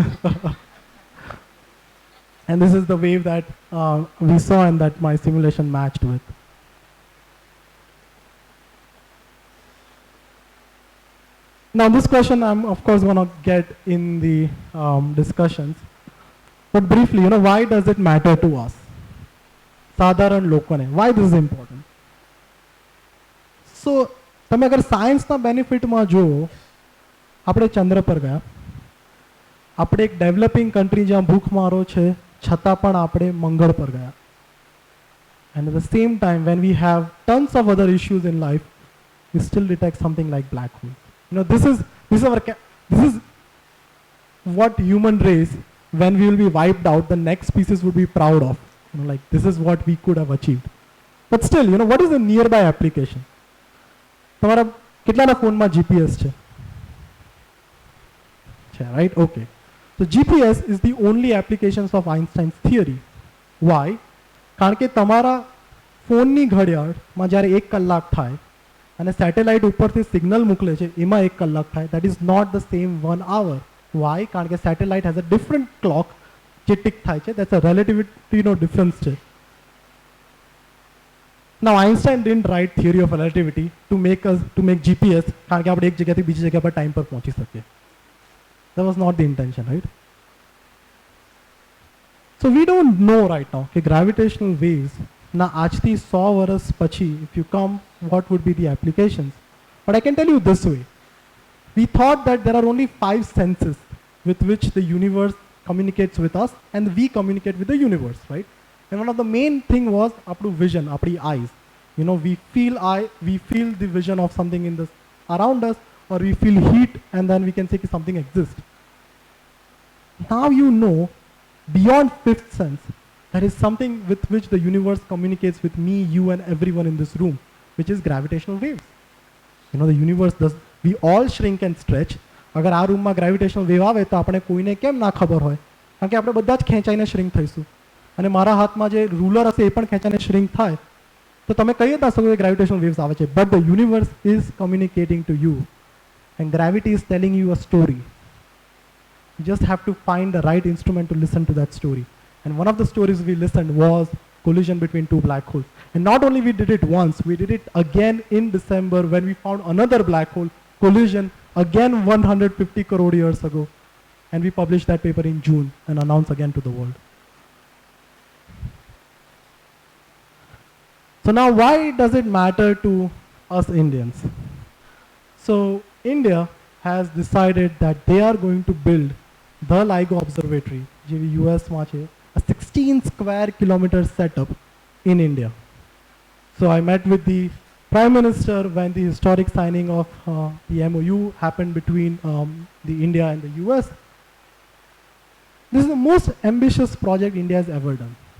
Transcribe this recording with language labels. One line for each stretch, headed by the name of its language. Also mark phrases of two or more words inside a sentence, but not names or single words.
English: And this is the wave that we saw and that my simulation matched with. Now this question I'm of course going to get in the discussions, but briefly, why does it matter to us?
Hindi: साधारण लोगों ने,
English: why this is important?
Gujarati: So તમે અગર સાયન્સના બેનિફિટમાં જુઓ, આપણે ચંદ્ર પર ગયા, આપણે એક
English: developing country
Gujarati: જ્યાં ભૂખમારો છે છતાં પણ આપણે મંગળ પર ગયા.
English: And at the same time, when we have tons of other issues in life, we still detect something like black hole. This is what human race, when we will be wiped out, the next species would be proud of. Like this is what we could have achieved. But still, what is the nearby application?
Gujarati: તમારા કેટલાના ફોનમાં GPS છે?
English: Right? Okay. So GPS is the only applications of Einstein's theory. Why?
Gujarati: કારણ કે તમારા ફોનની ઘડિયાળમાં જ્યારે 1 કલાક થાય અને સેટેલાઇટ ઉપરથી સિગ્નલ મોકલે છે એમાં 1 કલાક થાય,
English: that is not the same 1 hour. Why?
Gujarati: કારણ કે સેટેલાઇટ
English: has a different clock
Gujarati: જે ટિક થાય છે,
English: that's a relativity difference છે. Now Einstein didn't write theory of relativity to make GPS
Gujarati: કારણ કે આપણે એક જગ્યાથી બીજી જગ્યા પર ટાઈમ પર પહોંચી શકીએ.
English: That was not the intention, right? So we don't know right now કે gravitational waves
Gujarati: ના આજથી 100 વર્ષ પછી
English: if you come what would be the applications. But I can tell you this way. We thought that there are only 5 senses with which the universe communicates with us and we communicate with the universe, right? And one of the main thing was apdu vision, apdi eyes. You know, we feel the vision of something in this around us, or we feel heat and then we can say that something exists. Now you know, beyond 5th sense, there is something with which the universe communicates with me, you and everyone in this room, which is gravitational waves. You know, the universe does, we all shrink and stretch.
Gujarati: અગર આ રૂમમાં
English: gravitational wave
Gujarati: આવે તો આપણે કોઈને કેમ ના ખબર હોય, કારણ કે આપણે બધા જ ખેંચાઈને શ્રિંક થઈશું. અને મારા હાથમાં જે રૂલર હશે એ પણ ખેંચાઈને શ્રિંક થાય તો તમે કહી ના શકો કે
English: gravitational waves
Gujarati: આવે છે.
English: But the universe is communicating to you and gravity is telling you a story. You just have to find the right instrument to listen to that story. And one of the stories we listened was collision between 2 black holes. And not only we did it once, we did it again in December when we found another black hole collision again 150 crore years ago. And we published that paper in June and announced again to the world. So now why does it matter to us Indians? So India has decided that they are going to build the LIGO observatory,
Gujarati: જે US માં છે,
English: a 16 square kilometer setup in India. So I met with the Prime Minister when the historic signing of the MOU happened between the India and the US. This is the most ambitious project India has ever done.